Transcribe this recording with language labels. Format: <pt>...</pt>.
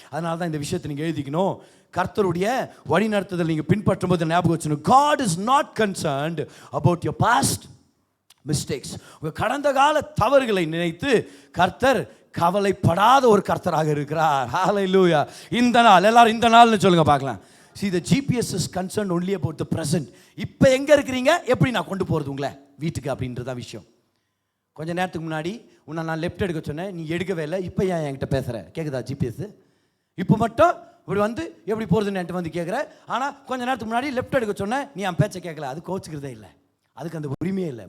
<ta>அதனால தான் இந்த விஷயத்தை நீங்கள் எழுதிக்கணும். கர்த்தருடைய வழி நடத்துதல் நீங்கள் பின்பற்றும் போது ஞாபகம் வச்சுக்கணும்,</ta> <en>God is not concerned about your past mistakes.</en> <ta>உங்கள் கடந்த கால தவறுகளை நினைத்து கர்த்தர் கவலைப்படாத ஒரு கர்த்தராக இருக்கிறார். ஹல்லேலூயா. இந்த நாள் எல்லாரும் இந்த நாள்னு சொல்லுங்க பார்க்கலாம்.</ta> <en>See, the GPS is concerned only about the present.</en> <ta>இப்போ எங்கே இருக்கிறீங்க, எப்படி நான் கொண்டு போகிறது உங்களை வீட்டுக்கு அப்படின்றதான் விஷயம். கொஞ்சம் நேரத்துக்கு முன்னாடி உன்னை நான் லெஃப்ட் எடுக்க சொன்னேன், நீ எடுக்கவே இல்லை. இப்போ ஏன் என்கிட்ட பேசுகிற? கேட்குதா ஜிபிஎஸ்? இப்போ மட்டும் இப்படி வந்து எப்படி போகிறதுன்னு என்கிட்ட வந்து கேட்குற. ஆனால் கொஞ்சம் நேரத்துக்கு முன்னாடி லெஃப்ட் எடுக்க சொன்னேன், நீ என் பேச்சை கேட்கல. அது கோச்சுக்கிறதே இல்லை. அதுக்கு அந்த உரிமையே இல்லை.</ta>